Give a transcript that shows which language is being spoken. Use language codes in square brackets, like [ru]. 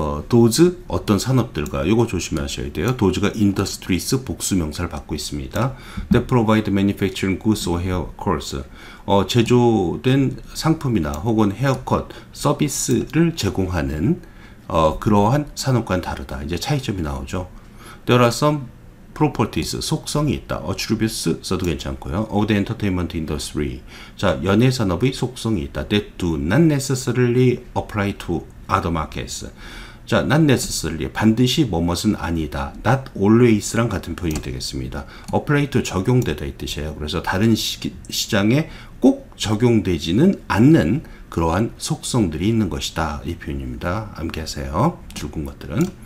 [ko] those 어떤 산업들과, 이거 조심하셔야 돼요. those가 industries 복수명사를 받고 있습니다. [en] That provide manufacturing goods or hair course, [ko] 제조된 상품이나 혹은 헤어컷 서비스를 제공하는 그러한 산업과는 다르다. 이제 차이점이 나오죠. [en] There are some properties, [ko] 속성이 있다. attributes 써도 괜찮고요. [en] of the entertainment industry, [ko] 자 연예 산업의 속성이 있다. [en] that do not necessarily apply to other markets. [ko] 자, not necessarily, 반드시 뭐뭇은 아니다. not always랑 같은 표현이 되겠습니다. apply to, 적용되다 이 뜻이에요. 그래서 다른 시장에 꼭 적용되지는 않는 그러한 속성들이 있는 것이다. 이 표현입니다. 암기하세요. 줄근 것들은.